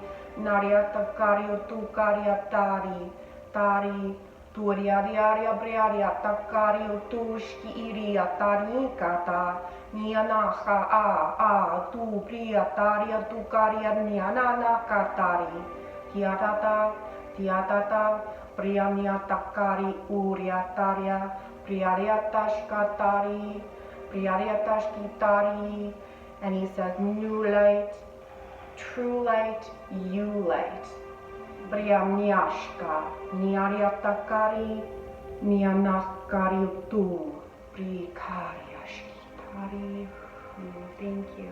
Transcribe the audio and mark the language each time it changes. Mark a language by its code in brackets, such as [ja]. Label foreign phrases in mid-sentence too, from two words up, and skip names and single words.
[en] naria takari tu kariatari tari Turiaria briaria takari utushki iria tarikata nianaha a tu briataria tukaria nianana katari tiatata Priyamiatakari Uriataria, Priyariatashkatari, Priyariatashkitari. And he says, new light, true light, you light. Priyamniashka, Niariatakari, Nianakari Tu, Prikariashkitari. Thank you.